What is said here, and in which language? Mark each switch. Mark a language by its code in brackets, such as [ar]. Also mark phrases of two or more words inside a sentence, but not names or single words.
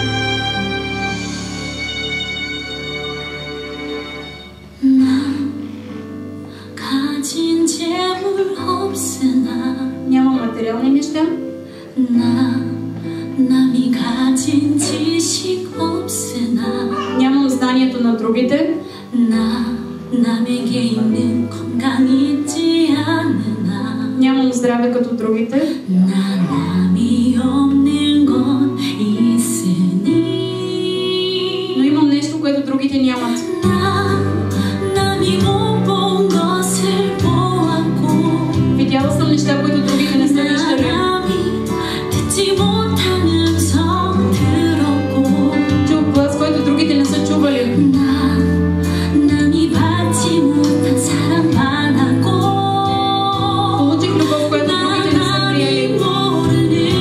[ko] 가진 재물 없으나 [bg] Нямам материални неща. [ko] 남이 가진 지식 없으나 [bg] Нямам знанието на другите. [ko] 남에게 있는 건강이 있지 않으나 [bg] Нямам здраве като другите. [ko] 남이 없는 건 있으니 [bg] Но имам нещо, което другите нямат. [ko] 남이 못 본 것을 보았고 [bg] Видяла съм неща, които другите не са виждали. [ko] 듣지 못한 음성 들었고 [bg] Чух глас, който другите не са чували. [ko] 남이 받지 못한 사랑 받았고 [bg] Получих любов, която другите не са приели.